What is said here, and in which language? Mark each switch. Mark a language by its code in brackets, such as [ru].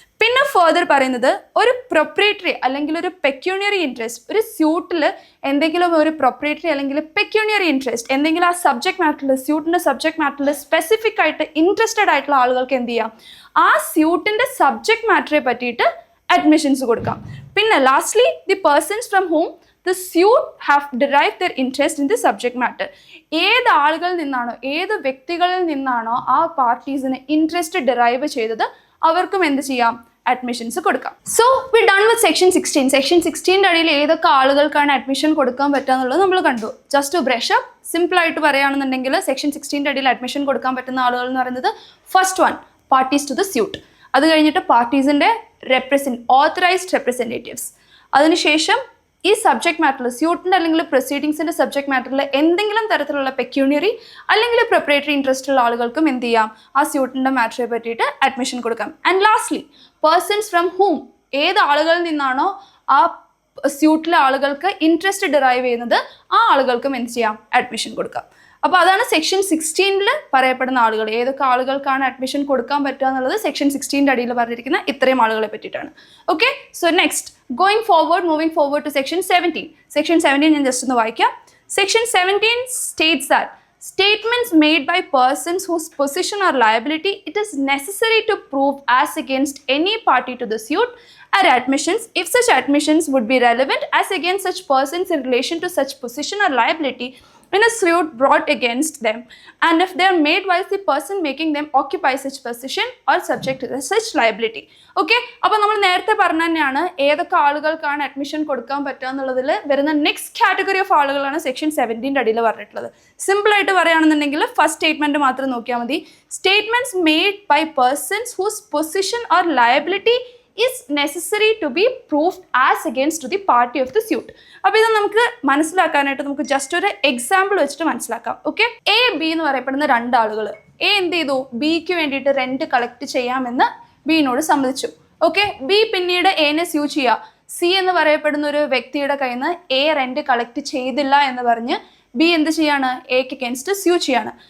[ml] പിന്നെ ഫർദർ പറയുന്നത് ഒരു പ്രൊപ്രേറ്ററി അല്ലെങ്കിൽ ഒരു പെക്യൂണിയറി ഇൻട്രസ്റ്റ്, ഒരു സ്യൂട്ടിൽ എന്തെങ്കിലും ഒരു പ്രൊപ്രേറ്ററി അല്ലെങ്കിൽ പെക്യൂണിയറി ഇൻട്രസ്റ്റ് എന്തെങ്കിലും ആ സബ്ജക്ട് മാറ്ററിൽ, സ്യൂട്ടിൻ്റെ സബ്ജക്ട് മാറ്ററിൽ സ്പെസിഫിക് ആയിട്ട് ഇൻട്രസ്റ്റഡ് ആയിട്ടുള്ള ആളുകൾക്ക് എന്ത് ചെയ്യാം? ആ സ്യൂട്ടിൻ്റെ സബ്ജക്ട് മാറ്ററെ പറ്റിയിട്ട് അഡ്മിഷൻസ് കൊടുക്കാം. പിന്നെ [en] Lastly the persons from whom the suit have derived their interest in the subject matter. [ml] ഏത് ആളുകളിൽ നിന്നാണോ ഏത് വ്യക്തികളിൽ നിന്നാണോ ആ പാർട്ടീസിന് ഇൻട്രസ്റ്റ് ഡെറൈവ് ചെയ്തത് അവർക്കും എന്ത് ചെയ്യാം? അഡ്മിഷൻസ് കൊടുക്കാം. [en] So we done with section 16. [ml] Section 16 അടിയിൽ ഏതൊക്കെ ആളുകൾക്കാണ് അഡ്മിഷൻ കൊടുക്കാൻ പറ്റുക എന്നുള്ളത് നമ്മൾ കണ്ടു. [en] just to brush up, [ml] സിമ്പിളായിട്ട് പറയുകയാണെന്നുണ്ടെങ്കിൽ സെക്ഷൻ 16 അടിയിൽ അഡ്മിഷൻ കൊടുക്കാൻ പറ്റുന്ന ആളുകൾ എന്ന് പറയുന്നത് [en] First one, parties to the suit. [ml] അത് കഴിഞ്ഞിട്ട് പാർട്ടീസിൻ്റെ ഓത്തറൈസ്ഡ് റെപ്രസെൻറ്റേറ്റീവ്സ്. അതിനുശേഷം ഈ സബ്ജക്ട് മാറ്ററിൽ സ്യൂട്ടിൻ്റെ അല്ലെങ്കിൽ പ്രൊസീഡിങ്സിൻ്റെ സബ്ജക്ട് മാറ്ററിൽ എന്തെങ്കിലും തരത്തിലുള്ള പെക്യൂണിയറി അല്ലെങ്കിൽ പ്രിപ്പറേറ്ററി ഇൻട്രസ്റ്റ് ഉള്ള ആളുകൾക്കും എന്ത് ചെയ്യാം, ആ സ്യൂട്ടിൻ്റെ മാറ്ററെ പറ്റിയിട്ട് അഡ്മിഷൻ കൊടുക്കാം. [en] and lastly persons from whom, [ml] ഏത് ആളുകളിൽ നിന്നാണോ ആ സ്യൂട്ടിലെ ആളുകൾക്ക് ഇൻട്രസ്റ്റ് ഡിറൈവ് ചെയ്യുന്നത് ആ ആളുകൾക്കും എന്ത് ചെയ്യാം, അഡ്മിഷൻ കൊടുക്കാം. അപ്പോൾ അതാണ് സെക്ഷൻ 16 പറയപ്പെടുന്ന ആളുകൾ. ഏതൊക്കെ ആളുകൾക്കാണ് അഡ്മിഷൻ കൊടുക്കാൻ പറ്റുക എന്നുള്ളത് സെക്ഷൻ 16 അടിയിൽ പറഞ്ഞിരിക്കുന്ന ഇത്രയും ആളുകളെ പറ്റിയിട്ടാണ്. [en] Okay, so next moving forward to section 17. [ml] Section 17 ഞാൻ ജസ്റ്റ് ഒന്ന് വായിക്കാം. [en] Section 17 states that statements made by persons whose position or liability it is necessary to prove as against any party to the suit are admissions if such admissions would be relevant as against such persons in relation to such position or liability in a suit brought against them, and if they are made while the person making them occupy such position or subject to such liability. [ml] Okay, അപ്പോൾ നമ്മൾ നേരത്തെ പറഞ്ഞ തന്നെയാണ് ഏതൊക്കെ ആളുകൾക്കാണ് admission കൊടുക്കാൻ പറ്റുക എന്നുള്ളതിൽ വരുന്ന നെക്സ്റ്റ് കാറ്റഗറി ഓഫ് ആളുകളാണ് സെക്ഷൻ 17 അടിയിൽ പറഞ്ഞിട്ടുള്ളത്. സിമ്പിളായിട്ട് പറയുകയാണെന്നുണ്ടെങ്കിൽ ഫസ്റ്റ് സ്റ്റേറ്റ്മെൻറ്റ് മാത്രം നോക്കിയാൽ മതി. [en] Statements made by persons whose position or liability is necessary to be proved as against to the party of the suit. [ml] അപ്പോൾ ഇത് നമുക്ക് മനസ്സിലാക്കാനായിട്ട് നമുക്ക് ജസ്റ്റ് ഒരു എക്സാമ്പിൾ വെച്ചിട്ട് മനസ്സിലാക്കാം. ഓക്കെ, എ ബി എന്ന് പറയപ്പെടുന്ന രണ്ട് ആളുകൾ. എ എന്ത് ചെയ്തു, ബിക്ക് വേണ്ടിയിട്ട് റെന്റ് കളക്ട് ചെയ്യാമെന്ന് ബിനോട് സമ്മതിച്ചു. ഓക്കെ, ബി പിന്നീട് എനെ സ്യൂ ചെയ്യുക. സി എന്ന് പറയപ്പെടുന്ന ഒരു വ്യക്തിയുടെ കയ്യിൽ നിന്ന് എ റെന്റ് കളക്ട് ചെയ്തില്ല എന്ന് പറഞ്ഞ് ബി എന്ത് ചെയ്യാണ്, എക്ക് അഗേൻസ്റ്റ് സ്യൂ ചെയ്യാണ്.